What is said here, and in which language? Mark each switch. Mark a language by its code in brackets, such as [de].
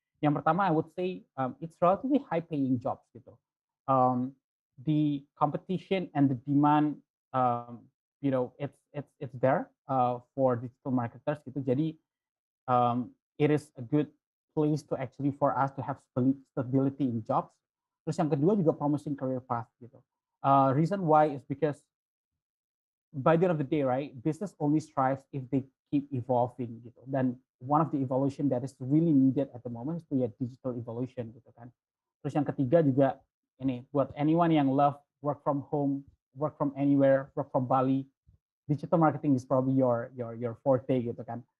[id] Yang pertama, [en] I would say it's relatively high paying jobs gitu. The competition and the demand, it's there for digital marketers gitu. Jadi it is a good place to actually for us to have stability in jobs. [id] Terus yang kedua juga promising career path gitu. [en] Reason why is because by the end of the day, right, business only strives if they keep evolving gitu. Dan one of the evolution that is really needed at the moment is ya digital evolution gitu kan. [id] Terus yang ketiga juga ini buat [en] anyone yang love work from home, work from anywhere, work from Bali, digital marketing is probably your forte gitu kan.